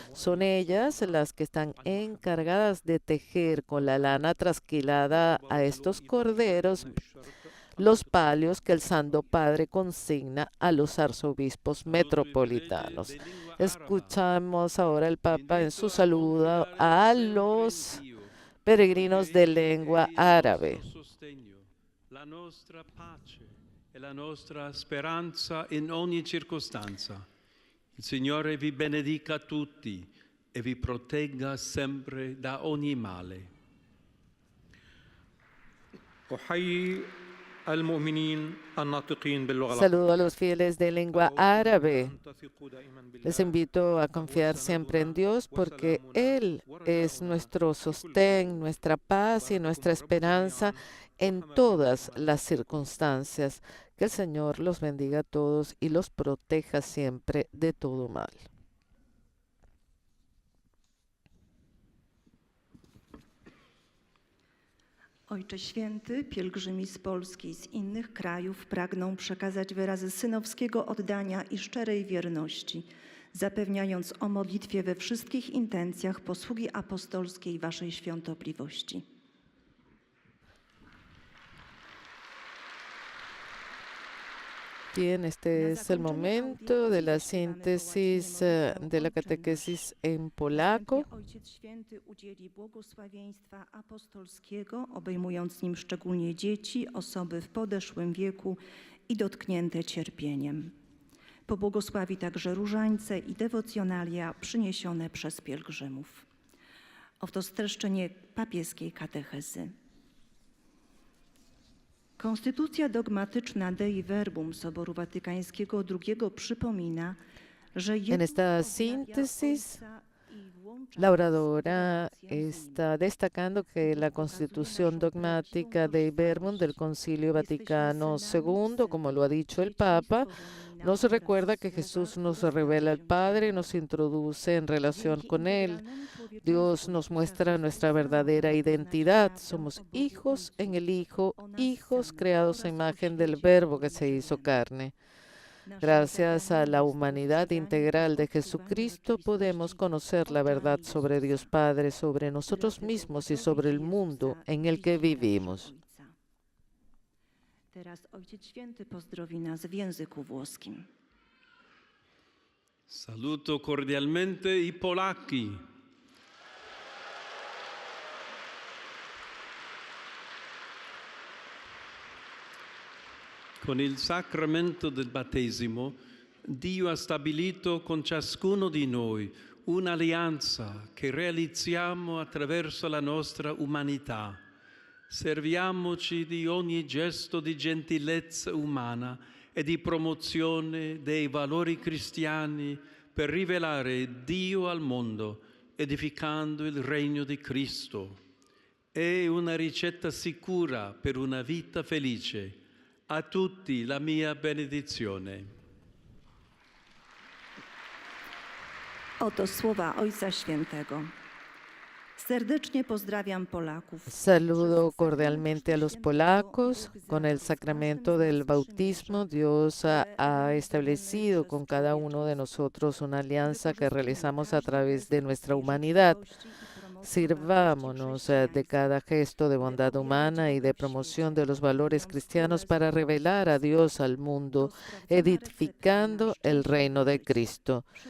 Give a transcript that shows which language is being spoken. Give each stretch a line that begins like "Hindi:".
Spanish: Son ellas las que están encargadas de tejer con la lana trasquilada a estos corderos los palios que el Santo Padre consigna a los arzobispos metropolitanos. Escuchamos ahora el Papa en su saludo a los peregrinos de lengua árabe.
Italian: La nostra pace e la nostra speranza in ogni circostanza. Il Signore vi benedica tutti e vi protegga sempre da ogni male.
Arabic: أحيي المؤمنين الناطقين باللغة
Spanish: Saludo a los fieles de lengua árabe. Les invito a confiar siempre en Dios porque Él es nuestro sostén, nuestra paz y nuestra esperanza en todas las circunstancias. Que el Señor los bendiga a todos y los proteja siempre de todo mal.
Polish: Ojcze Święty, pielgrzymi z Polski i z innych krajów pragną przekazać wyrazy synowskiego oddania i szczerej wierności, zapewniając o modlitwie we wszystkich intencjach posługi apostolskiej Waszej świątobliwości.
Spanish: Bien, este es el momento de la síntesis de la catequesis en polaco.
Polish: Ojciec Święty udzieli błogosławieństwa apostolskiego, obejmując nim szczególnie dzieci, osoby w podeszłym wieku i dotknięte cierpieniem. Pobłogosławi także różańce i dewocjonalia przyniesione przez pielgrzymów. Oto streszczenie papieskiej katechezy. Konstytucja dogmatyczna Dei Verbum Soboru Watykańskiego II przypomina, że
Spanish: En esta síntesis, la oradora está destacando que la constitución dogmática Dei Verbum del Concilio Vaticano II, como lo ha dicho el Papa, nos recuerda que Jesús nos revela al Padre y nos introduce en relación con Él. Dios nos muestra nuestra verdadera identidad. Somos hijos en el Hijo, hijos creados a imagen del Verbo que se hizo carne. Gracias a la humanidad integral de Jesucristo podemos conocer la verdad sobre Dios Padre, sobre nosotros mismos y sobre el mundo en el que vivimos.
Polish: Teraz Ojciec Święty pozdrowi nas w języku włoskim.
Italian: Saluto cordialmente i polacchi. Con il sacramento del battesimo, Dio ha stabilito con ciascuno di noi un'alleanza che realizziamo attraverso la nostra umanità. Serviamoci di ogni gesto di gentilezza umana e di promozione dei valori cristiani per rivelare Dio al mondo, edificando il regno di Cristo. È una ricetta sicura per una vita felice. A tutti la mia benedizione.
Polish: Oto słowa Ojca Świętego. Serdecznie pozdrawiam Polaków.
Spanish: Saludo cordialmente a los polacos. Con el sacramento del bautismo, Dios ha establecido con cada uno de nosotros una alianza que realizamos a través de nuestra humanidad. Sirvámonos de cada gesto de bondad humana y de promoción de los valores cristianos para revelar a Dios al mundo, edificando el reino de Cristo.